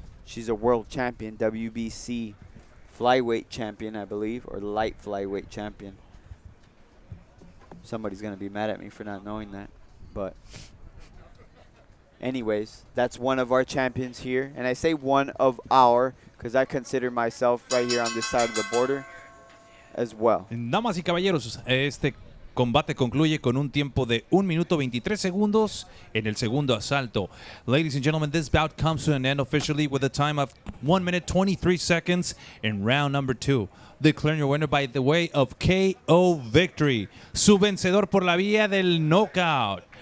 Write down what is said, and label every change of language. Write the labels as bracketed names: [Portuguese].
[English] She's a world champion, WBC flyweight champion, I believe, or light flyweight champion. Somebody's going to be mad at me for not knowing that. But anyways, that's one of our champions here. And I say one of our because I consider myself right here on this side of the border as well. [Spanish] Damas y caballeros, este combate concluye con un tiempo de 1 minuto 23 segundos en el segundo asalto. [English] Ladies and gentlemen, this bout comes to an end officially with a time of 1 minute 23 seconds in round number 2. Declaring your winner by the way of KO victory. [Spanish] Su vencedor por la vía del knockout.